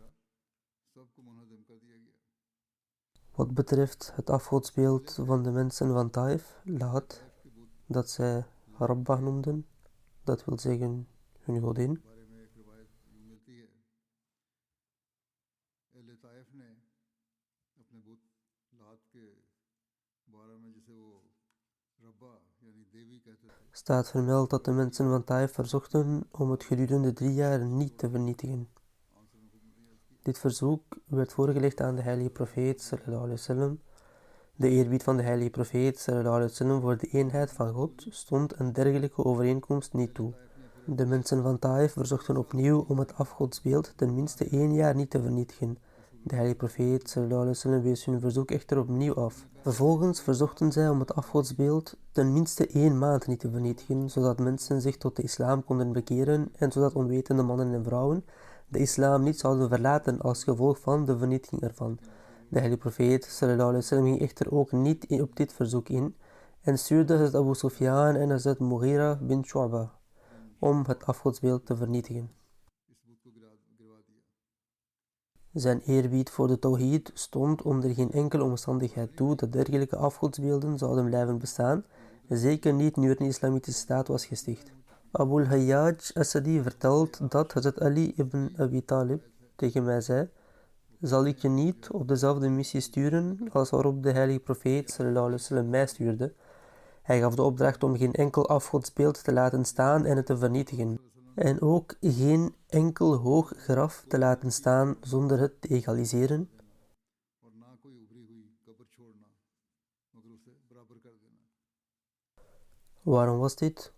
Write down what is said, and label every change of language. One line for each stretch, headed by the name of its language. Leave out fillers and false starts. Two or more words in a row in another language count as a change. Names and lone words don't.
Dutch: Wat betreft het afgodsbeeld van de mensen van Taif, Laat, dat zij Rabbah noemden, dat wil zeggen hun godin, staat vermeld dat de mensen van Taif verzochten om het gedurende 3 jaar niet te vernietigen. Dit verzoek werd voorgelegd aan de heilige profeet
Arabic: صلى الله عليه وسلم.
Dutch: De eerbied van de heilige profeet
Arabic: صلى الله عليه وسلم
Dutch: voor de eenheid van God stond een dergelijke overeenkomst niet toe. De mensen van Taif verzochten opnieuw om het afgodsbeeld ten minste 1 jaar niet te vernietigen. De heilige profeet
Arabic: صلى الله عليه وسلم
Dutch: wees hun verzoek echter opnieuw af. Vervolgens verzochten zij om het afgodsbeeld ten minste 1 maand niet te vernietigen, zodat mensen zich tot de islam konden bekeren en zodat onwetende mannen en vrouwen de islam niet zouden verlaten als gevolg van de vernietiging ervan. De heilige profeet
Arabic: صلى الله عليه وسلم
Dutch: ging echter ook niet op dit verzoek in en stuurde Hazrat Abu Sufyan en Hazrat Mughira bin Shu'bah om het afgodsbeeld te vernietigen. Zijn eerbied voor de Tawhid stond onder geen enkele omstandigheid toe dat dergelijke afgodsbeelden zouden blijven bestaan, zeker niet nu er een islamitische staat was gesticht. Abu al-Hayyaj Asadi vertelt dat Hazrat Ali ibn Abi Talib tegen mij zei: zal ik je niet op dezelfde missie sturen als waarop de heilige profeet
Arabic: صلى الله عليه وسلم
Dutch: mij stuurde? Hij gaf de opdracht om geen enkel afgodsbeeld te laten staan en het te vernietigen. En ook geen enkel hoog graf te laten staan zonder het te egaliseren. Waarom was dit?